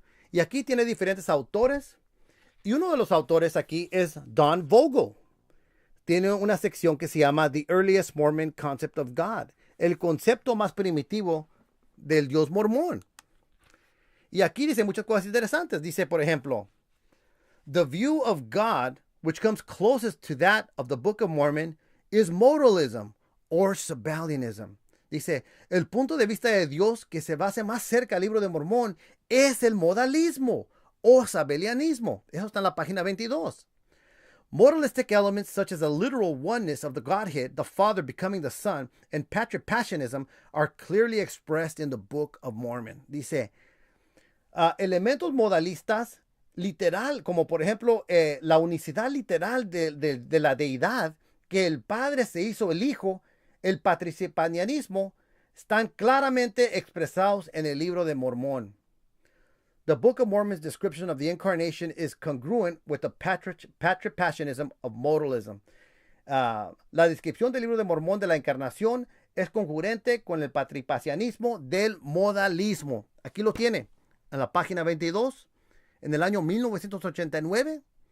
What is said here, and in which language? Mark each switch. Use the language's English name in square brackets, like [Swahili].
[Spanish] Y aquí tiene diferentes autores, y uno de los autores aquí es Don Vogel. Tiene una sección que se llama The Earliest Mormon Concept of God, el concepto más primitivo del Dios mormón. Y aquí dice muchas cosas interesantes. Dice, por ejemplo, [English] the view of God, which comes closest to that of the Book of Mormon, is modalism or Sabellianism. [Spanish] Dice, el punto de vista de Dios que se basa más cerca al libro de Mormón es el modalismo o sabellianismo. Eso está en la página 22. [English] Modalistic elements such as a literal oneness of the Godhead, the Father becoming the Son, and patripassionism are clearly expressed in the Book of Mormon. [Spanish] Dice, elementos modalistas literal, como por ejemplo la unicidad literal de la deidad, que el Padre se hizo el Hijo, el patricipanismo, están claramente expresados en el libro de Mormón. [English] The Book of Mormon's description of the incarnation is congruent with the patripassionism of modalism. [Spanish] La descripción del libro de Mormón de la encarnación es congruente con el patripassionismo del modalismo. Aquí lo tiene, en la página 22, en el año 1989.